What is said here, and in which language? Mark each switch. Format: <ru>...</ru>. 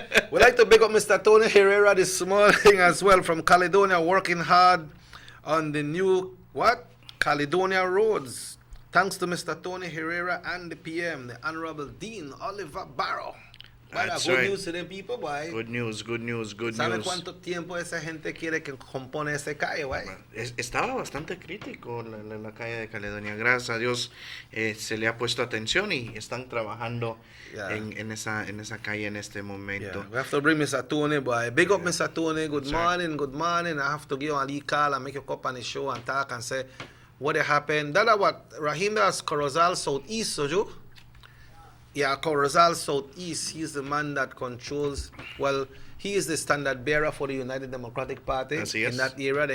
<en>We'd like to big up Mr. Tony Herrera this morning as well from Caledonia, working hard on the new, Caledonia roads. Thanks to Mr. Tony Herrera and the PM, the Honorable Dean Oliver Barrow. That's good news to them people, boy. Good news, good news, good</en> <es>¿Sabe</es> <en>news.</en> <es>cuánto tiempo esa gente quiere que compone ese calle, güey? Estaba bastante crítico la calle de Caledonia. Gracias a Dios se le ha puesto atención y están trabajando en esa calle en este momento.</es> <en>Yeah. We have to bring Mr. Tony, boy. Big up Mr. Tony. Good morning, good morning. I have to give a little call and make you come on the show and talk and say what happened. That what Rahim does Corozal Southeast, so you? Yeah, Corozal Southeast. He's the man that controls. Well, he is the standard bearer for the United Democratic Party in that area.</en>